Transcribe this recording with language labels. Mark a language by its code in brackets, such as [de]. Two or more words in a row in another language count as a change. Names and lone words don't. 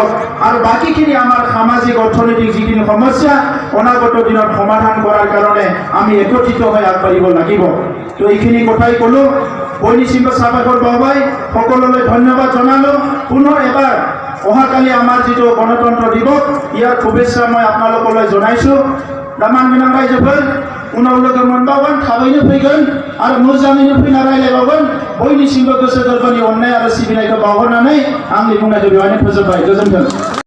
[as] আৰু বাকীখিনি আমাৰ সামাজিক অৰ্থনৈতিক যিখিনি সমস্যা অনাগত দিনত সমাধান কৰাৰ কাৰণে আমি একত্ৰিত হৈ আগবাঢ়িব লাগিব। তো এইখিনি কথাই ক'লোঁ। বৈনিসিংহ চাবাকৰ বাবাই সকলোলৈ ধন্যবাদ জনালোঁ। পুনৰ এবাৰ অহাকালি আমাৰ যিটো গণতন্ত্ৰ দিৱস ইয়াৰ শুভেচ্ছা মই আপোনালোকলৈ জনাইছোঁ। [brx] दामान गोनां रायजोफोर उनाव लोगो मोनबावगोन, थाबैनो फैगोन आरो मोजाङैनो फैना रायज्लायबावगोन। बयनिसिमबो गोसो गोरबोनि अननाय आरो सिबिनायखौ बावहरनानै आंनि बुंनायखौ बेवहायनो फोजोबबाय। गोजोन्थों।